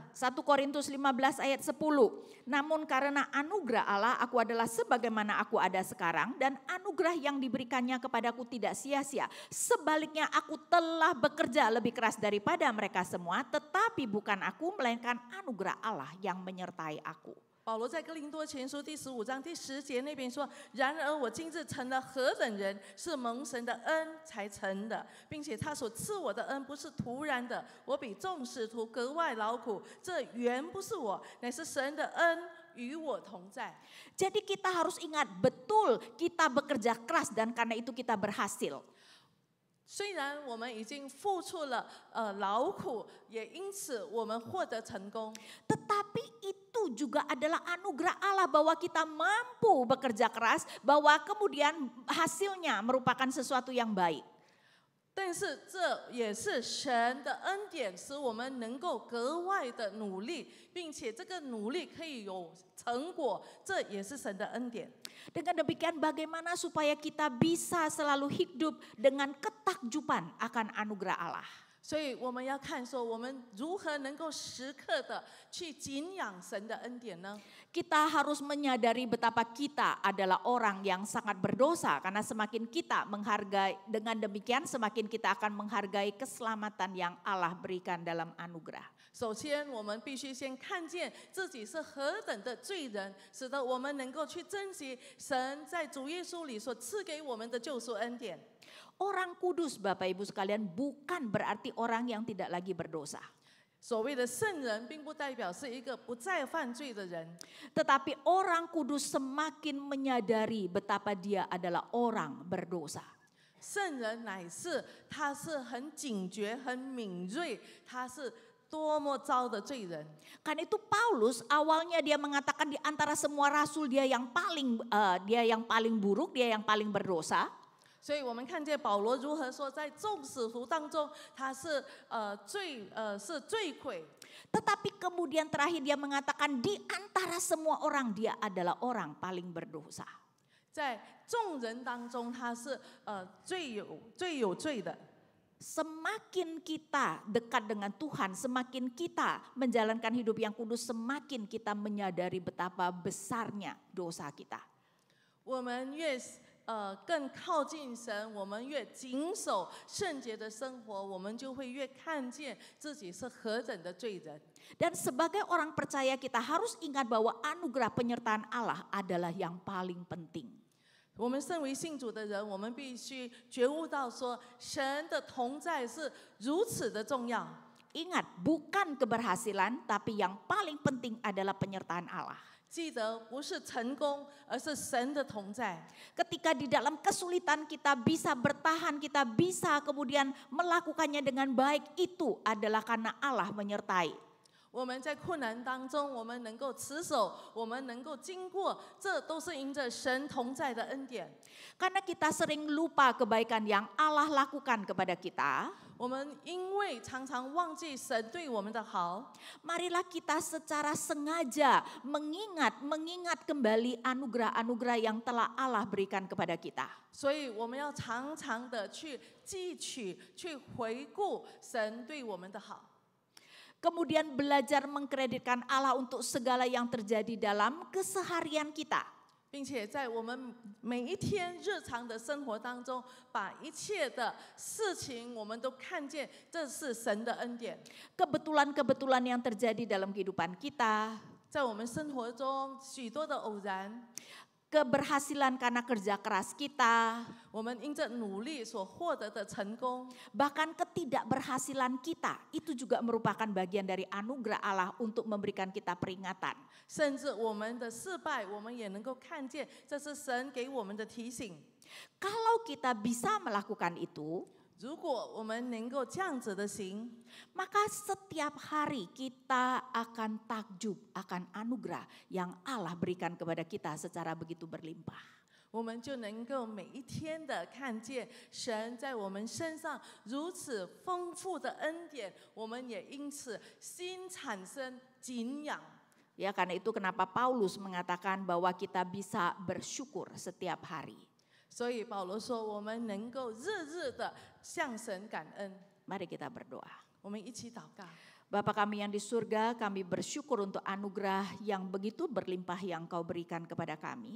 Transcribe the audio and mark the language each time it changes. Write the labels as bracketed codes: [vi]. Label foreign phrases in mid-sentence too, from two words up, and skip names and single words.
[id] 1 Korintus 15 ayat 10. Namun karena anugerah Allah aku adalah sebagaimana aku ada sekarang dan anugerah yang diberikannya kepadaku tidak sia-sia. Sebaliknya aku telah bekerja lebih keras daripada mereka semua, tetapi bukan aku melainkan anugerah Allah yang menyertai aku. [zh] 保罗在哥林多前书第15章第10节那边说：“然而我今日成了何等人，是蒙神的恩才成的，并且他所赐我的恩不是突然的，我比众使徒格外劳苦，这原不是我，乃是神的恩与我同在。” [id] Jadi kita harus ingat betul kita bekerja keras dan karena itu kita berhasil. [zh] 虽然我们已经付出了劳苦，也因此我们获得成功。 [id] Tetapi itu juga adalah anugerah Allah bahwa kita mampu bekerja keras, bahwa kemudian hasilnya merupakan sesuatu yang baik. [zh] 但是这也是神的恩典，使我们能够格外的努力，并且这个努力可以有成果，这也是神的恩典。 [id] Dengan demikian bagaimana supaya kita bisa selalu hidup dengan ketakjuban akan anugerah Allah. [zh] 所以我们要看说，我们如何能够时刻的去敬仰神的恩典呢？ [id] Kita harus menyadari betapa kita adalah orang yang sangat berdosa karena semakin kita menghargai, dengan demikian semakin kita akan menghargai keselamatan yang Allah berikan dalam anugerah. [zh] 首先，我们必须先看见自己是何等的罪人，使得我们能够去珍惜神在主耶稣里所赐给我们的救赎恩典。 [id] Orang kudus Bapak Ibu sekalian bukan berarti orang yang tidak lagi berdosa. [zh] 所谓的圣人，并不代表是一个不再犯罪的人， [id] Tetapi orang kudus semakin menyadari betapa dia adalah orang berdosa. [zh] 圣人乃是他是很警觉、很敏锐，他是多么糟的罪人。 [id] Karena itu Paulus awalnya dia mengatakan di antara semua rasul dia yang paling buruk, dia yang paling berdosa. [zh] 所以我们看见保罗如何说，在众使徒当中，他是罪魁。 [id] Tetapi kemudian terakhir dia mengatakan di antara semua orang dia adalah orang paling berdosa. [zh] 在众人当中，他是最有罪的。 [id] Semakin kita dekat dengan Tuhan, semakin kita menjalankan hidup yang kudus, semakin kita menyadari betapa besarnya dosa kita. [zh] 我们越更靠近神，我们越谨守圣洁的生活，我们就会越看见自己是何等的罪人。 [id] Dan sebagai orang percaya kita harus ingat bahwa anugerah penyertaan Allah adalah yang paling penting. [zh] 我们身为信主的人，我们必须觉悟到说，神的同在是如此的重要。 [id] Ingat, bukan keberhasilan, tapi yang paling penting adalah penyertaan Allah. [zh] 记得不是成功，而是神的同在。 [id] Ketika di dalam kesulitan kita bisa bertahan, kita bisa kemudian melakukannya dengan baik, itu adalah karena Allah menyertai. [zh] 我们在困难当中，我们能够持守，我们能够经过，这都是因着神同在的恩典。 [id] Karena kita sering lupa kebaikan yang Allah lakukan kepada kita, [zh] 我们因为常常忘记神对我们的好， [id] marilah kita secara sengaja mengingat kembali anugerah-anugerah yang telah Allah berikan kepada kita. [zh] 所以我们要常常的去记取、去回顾神对我们的好。 [id] Kemudian belajar mengkreditkan Allah untuk segala yang terjadi dalam keseharian kita. [zh] 并且在我们每一天日常的生活当中，把一切的事情我们都看见，这是神的恩典。 [id] Kebetulan-kebetulan yang terjadi dalam kehidupan kita, [zh] 在我们生活中许多的偶然， [id] keberhasilan karena kerja keras kita, [zh] 我们因着努力所获得的成功， [id] bahkan ketidakberhasilan kita, itu juga merupakan bagian dari anugerah Allah untuk memberikan kita peringatan. [zh] 甚至我们的失败，我们也能够看见，这是神给我们的提醒。 [id] Kalau kita bisa melakukan itu, [zh] 如果我们能够这样子的行， [id] maka setiap hari kita akan takjub akan anugerah yang Allah berikan kepada kita secara begitu berlimpah. [zh] 我们就能够每一天的看见神在我们身上如此丰富的恩典，我们也因此心产生敬仰。 [id] Ya, karena itu kenapa Paulus mengatakan bahwa kita bisa bersyukur setiap hari. [zh] 所以保罗说，我们能够日日的向神感恩。 [id] Mari kita berdoa. [zh] 我们一起祷告。 [id] Bapa kami yang di surga, kami bersyukur untuk anugerah yang begitu berlimpah yang Kau berikan kepada kami.